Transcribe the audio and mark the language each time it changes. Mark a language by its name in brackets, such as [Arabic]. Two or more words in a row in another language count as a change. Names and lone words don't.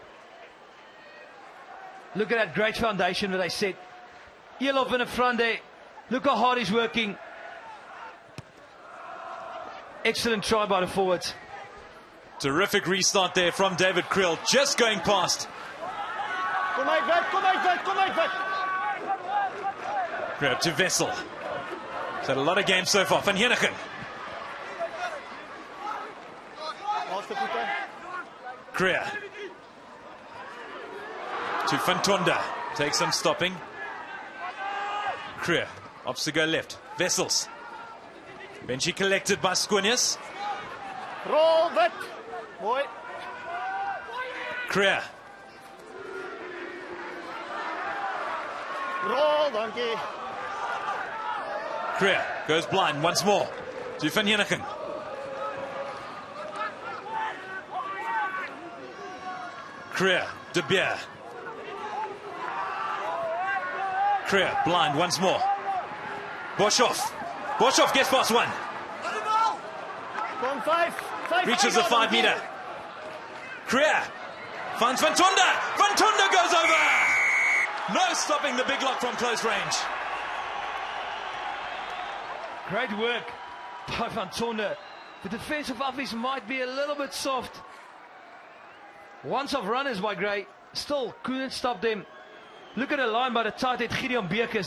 [English] Look at that great foundation that I set. Elof in the front there. Look how hard he's working. Excellent try by the forwards. Terrific restart there from David Kriel, just going past. [Afrikaans] Kom uit, Wit, kom uit, Wit, kom uit, Wit. [English] Kriel to Wessel. He's had a lot of games so far. Van Heunigen. [Afrikaans] Laaste voete. [English] Kriel. To Van Tonda. Takes some stopping. Kriel. Opts to go left. Wessels. Benchy collected by Skoonius. [Afrikaans] Rol, Wit. Mooi. Kriel. Rol, dankie. [English] Kriel goes blind once more to Van Heunigen. Kriel, De Beer. Kriel blind once more. Boshoff. Boshoff gets past one. [Afrikaans] Kom 5. [English] Reaches the 5 meter. Kriel finds Van Tonda. Van Tonda goes over. No stopping the big lock from close range. Great work by Van Tonda. The defense of Affies might be a little bit soft. Once off runners by Gray. Still couldn't stop them. Look at the line by the tight head Gideon Bekes.